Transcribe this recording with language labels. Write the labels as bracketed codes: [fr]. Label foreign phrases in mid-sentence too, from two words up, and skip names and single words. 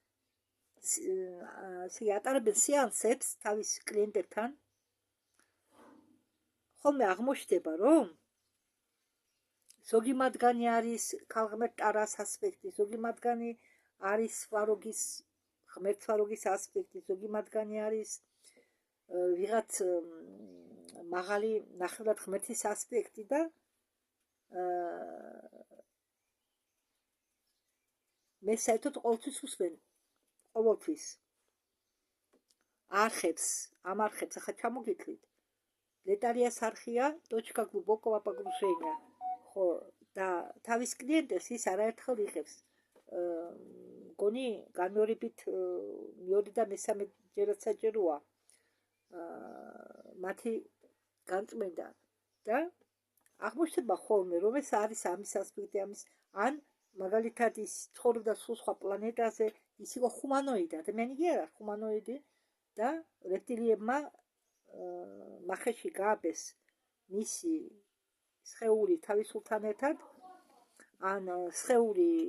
[ka] ატარებენ სეანსებს თავის კლიენტებთან, ხოლმე აღმოჩნდება, რომ ზოგი მათგანი არის ქალღმერთ ტარას ასპექტი, ზოგი მათგანი არის ღმერთსვაროგის ასპექტი, ზოგი მათგანი არის ვიღაც მაღალი ნახევრად ღმერთის ასპექტი და მე საერთოდ ყოველთვის უსმენ, ყოველთვის არხებს, ამ არხებს ახლა ჩამოგიქვით. ლეტალიას არხია [ru] точка глубокого погружения. [ka] ხო, და თავის კლიენტებს ის არაერთხელ იღებს. გონი განმეორებით მეორე და მესამე ჯერაც საჭიროა მათი განწმენდა და აღმოჩნდება ხოლმე, რომ ეს არის ამის ასპექტი, ამის ან მაგალითად ის ცხოვრობდა სულ სხვა პლანეტაზე, ის იყო ხუმანოიდი, ადამიანი კი არა, ხუმანოიდი და რეპტილიებმა მახეში გააბეს მისი სხეული თავისულთან ერთად, ან სხეული